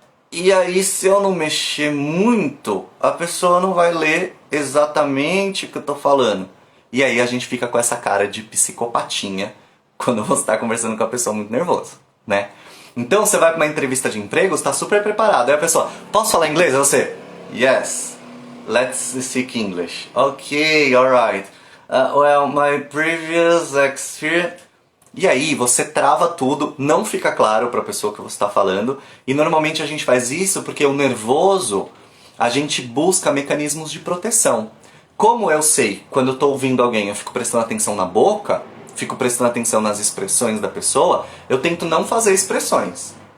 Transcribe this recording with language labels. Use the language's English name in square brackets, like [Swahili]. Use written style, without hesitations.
[Portuguese] E aí, se eu não mexer muito, a pessoa não vai ler exatamente o que eu tô falando. E aí a gente fica com essa cara de psicopatinha quando você está conversando com a pessoa muito nervosa, né? Então você vai para uma entrevista de emprego, está super preparado. Aí a pessoa: posso falar inglês? Aí você: [English] yes, let's speak English. Okay, alright. Well, my previous experience... [Portuguese] E aí você trava tudo, não fica claro para a pessoa que você está falando. E normalmente a gente faz isso porque o nervoso, a gente busca mecanismos de proteção. Como eu sei, quando eu estou ouvindo alguém, eu fico prestando atenção na boca, fico prestando atenção nas expressões da pessoa, eu tento não fazer expressões.